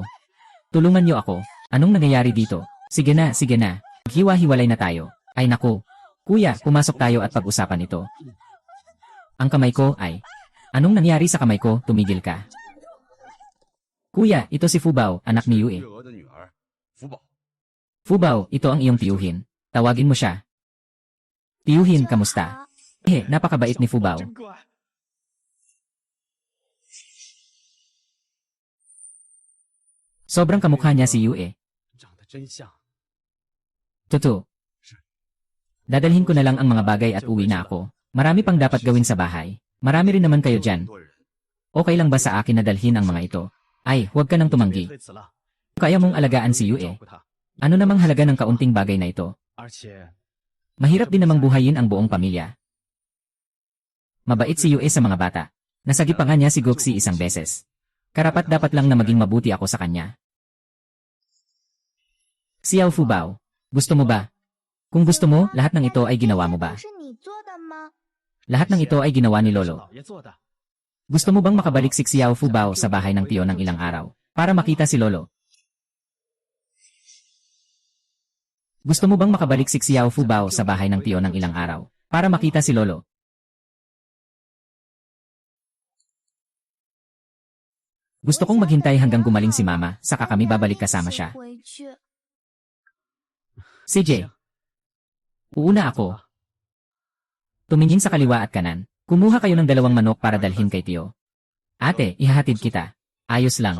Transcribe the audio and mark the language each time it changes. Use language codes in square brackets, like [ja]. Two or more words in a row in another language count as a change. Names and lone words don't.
[tl] Tulungan niyo ako. Anong nangyayari dito? Sige na, sige na. Maghiwa-hiwalay na tayo. Ay naku. Kuya, pumasok tayo at pag-usapan ito. Ang kamay ko ay... Anong nangyari sa kamay ko? Tumigil ka. Kuya, ito si Fubao, anak ni Yue. [zh] 月娥的女儿福宝。 [tl] Fubao, ito ang iyong tiyuhin. Tawagin mo siya. Tiyuhin, kamusta? Napakabait ni Fubao. [zh] 真乖。 [tl] Sobrang kamukha niya si Yue. [zh] 长得真像。 [tl] Totoo. Dadalhin ko na lang ang mga bagay at uwi na ako. Marami pang dapat gawin sa bahay. Marami rin naman kayo dyan. [zh] 很多人 [tl] Okay lang ba sa akin na dalhin ang mga ito? Ay, huwag ka nang [zh] 被 [tl] tumanggi. [zh] 推辞了， [tl] Kaya mong alagaan si [zh] 照 [tl] Yue. [zh] 顾她， [tl] Ano namang halaga ng kaunting bagay na ito? [zh] 而且 [tl] Mahirap din namang buhayin ang buong pamilya. Mabait si Yue sa mga bata. Nasagi pa nga niya si Goxi isang beses. Karapat dapat lang na maging mabuti ako sa kanya. Xiao Fubao, gusto mo ba? Kung gusto mo, lahat ng ito ay ginawa mo ba? [zh] 是你做的吗？ [tl] Lahat ng ito ay ginawa ni [zh] 是 [tl] Lolo. [zh] 老爷做的。 [tl] Gusto mo bang makabalik si Xiao Fubao sa bahay ng tiyo ng ilang araw? Para makita si Lolo. Gusto mo bang makabalik si Xiao Fubao sa bahay ng tiyo ng ilang araw? Para makita si Lolo. Gusto kong maghintay hanggang gumaling si Mama, saka kami babalik kasama siya. [zh] 回去 [tl] CJ. Uuna ako. Tumingin sa kaliwa at kanan. Kumuha kayo ng 2 manok para dalhin kay tiyo. Ate, ihahatid kita. Ayos lang.